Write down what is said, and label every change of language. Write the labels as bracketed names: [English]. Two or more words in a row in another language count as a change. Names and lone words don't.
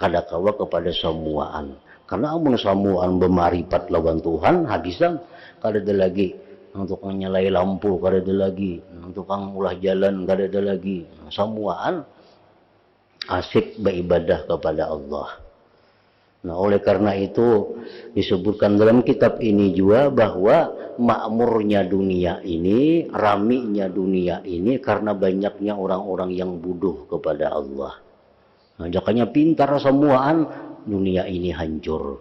[Banjar] Kadakawa kepada samuaan. Karena amun samuaan berma'rifat lawan Tuhan, habisan. Kada ada lagi. Nang tukang nyalai lampu, kada ada lagi. Nang tukang ulah jalan, kada ada lagi. Samuaan asik beribadah kepada Allah. [Indonesian] Nah, oleh karena itu disebutkan dalam kitab ini juga bahwa makmurnya dunia ini, raminya dunia ini karena banyaknya orang-orang yang bodoh kepada Allah. Nah, makanya pintar semuaan dunia ini hancur.